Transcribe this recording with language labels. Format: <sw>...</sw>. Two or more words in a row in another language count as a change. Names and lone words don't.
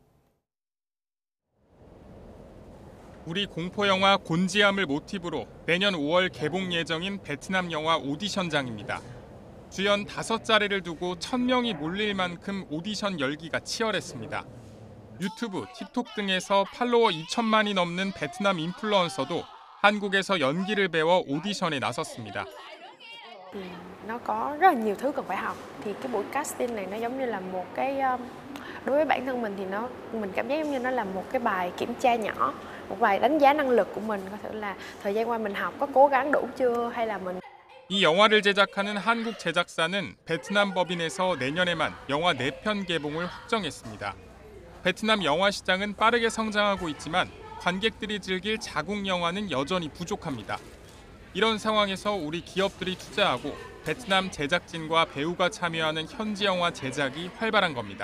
<ko>우리 공포영화 곤지암을 모티브로 내년 5월 개봉 예정인 베트남 영화 오디션장입니다. 주연 5자리를 두고 1000명이 몰릴 만큼 오디션 열기가 치열했습니다. 유튜브, 틱톡 등에서 팔로워 2천만이 넘는 베트남 인플루언서도 한국에서 연기를 배워 오디션에 나섰습니다.</ko> <vi>Nó có rất là nhiều thứ cần phải học. Thì cái buổi casting này nó giống như là một cái đối với bản thân mình thì mình cảm giác giống như nó là một cái bài kiểm tra nhỏ, một bài đánh giá năng lực của mình, có thể là thời gian qua mình học có cố gắng đủ chưa hay là mình.</vi> <ko>이 영화를 제작하는 한국 제작사는 베트남 법인에서 내년에만 영화 4편 개봉을 확정했습니다. 베트남 영화 시장은 빠르게 성장하고 있지만 관객들이 즐길 자국 영화는 여전히 부족합니다. 이런 상황에서 우리 기업들이 투자하고 베트남 제작진과 배우가 참여하는 현지 영화 제작이 활발한 겁니다.</ko>